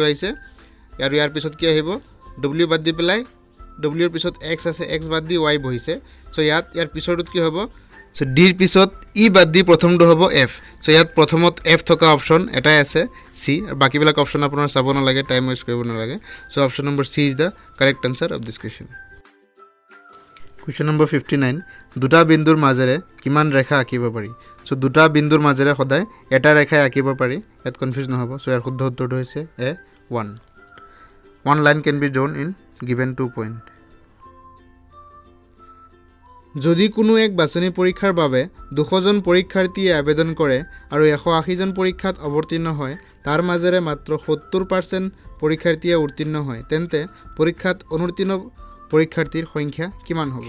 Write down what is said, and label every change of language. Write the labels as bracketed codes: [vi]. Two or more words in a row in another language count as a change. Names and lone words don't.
[as] আহিছে আৰু ইয়াৰ পিছত কি আহিব W বাদ দি পেলাই W ৰ পিছত X আছে X বাদ দি Y বহিছে সো ইয়াৰ পিছৰটোত কি হ'ব সো D ৰ পিছত E বাদ দি প্ৰথমটো হ'ব F সো ইয়াত প্ৰথমত F থকা অপশন এটাই আছে C আৰু বাকিবিলাক অপশন আপোনাৰ চাব নালাগে [en] time waste [as] কৰিব নালাগে সো [en] option number C is the correct answer of this question question number 59 [as] দুটা বিন্দুৰ মাজেৰে কিমান ৰেখা আঁকিব পাৰি সো দুটা বিন্দুৰ মাজেৰে সদায় এটা ৰেখাই আঁকিব পাৰি ইয়াত কনফিউজ নহব সো ইয়াৰ শুদ্ধ উত্তৰটো হৈছে [en] A1 one line can be drawn in given 2 point [as] যদি কোনো এক বাছনি পৰীক্ষাৰ বাবে 200 জন পৰীক্ষাৰ্থীয়ে আবেদন কৰে আৰু 180 জন পৰীক্ষাত অৱতীৰ্ণ হয় তাৰ মাজেৰে মাত্ৰ 70% পৰীক্ষাৰ্থীয়ে উত্তীৰ্ণ হয় তেন্তে পৰীক্ষাত অনুত্তীৰ্ণ পৰীক্ষাৰ্থীৰ সংখ্যা কিমান হ'ব